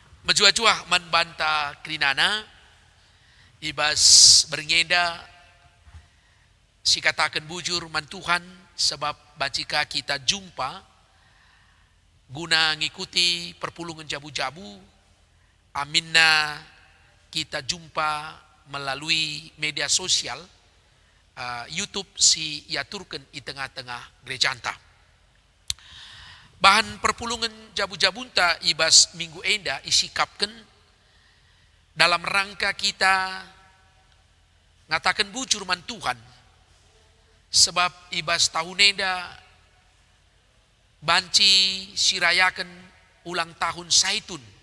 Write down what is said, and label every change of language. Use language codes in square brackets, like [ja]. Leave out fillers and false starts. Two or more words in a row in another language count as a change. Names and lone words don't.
[btx] Menjua-jua membanta krinana, ibas berngenda, si katakan bujur man Tuhan, sebab bacika kita jumpa, guna ngikuti perpulungan jabu-jabu, aminna kita jumpa [id] melalui media sosial, [btx] YouTube si yaturkan [id] di tengah-tengah [btx] gereja anta. Bahan perpulungan jabu-jabunta ibas minggu enda isikapkan [id] dalam rangka [btx] kita ngatakan bujur man Tuhan, sebab ibas tahun enda banci sirayakan [id] ulang tahun [btx] Saitun.